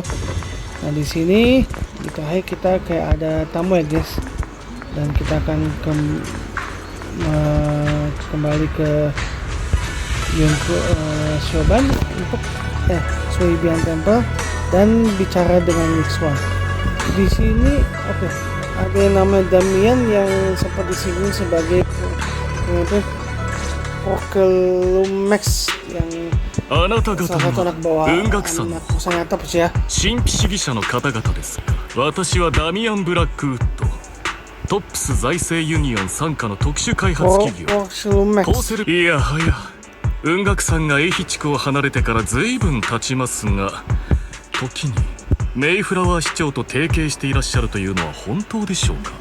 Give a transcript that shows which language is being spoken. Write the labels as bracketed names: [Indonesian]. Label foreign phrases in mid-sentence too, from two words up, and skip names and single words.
[Indonesian] Nah di sini di terakhir kita kayak ada tamu ya guys, dan kita akan kembali ke Yunko Shoban untuk Suibian Temple dan bicara dengan Nixwan. Di sini ada yang namanya Damian yang sempat disinggung sebagai Porkelumex yang salah satu anak bawah anak perusahaan atap ya. [Japanese] 神秘主義者の方々ですが、私はダミアン・ブラックウッド、トップス財政ユニオン傘下の特殊開発企業コーセル。いやはや雲岳さんがエヒ地区を離れてから随分経ちますが、時にメイフラワー市長と提携していらっしゃるというのは本当でしょうか。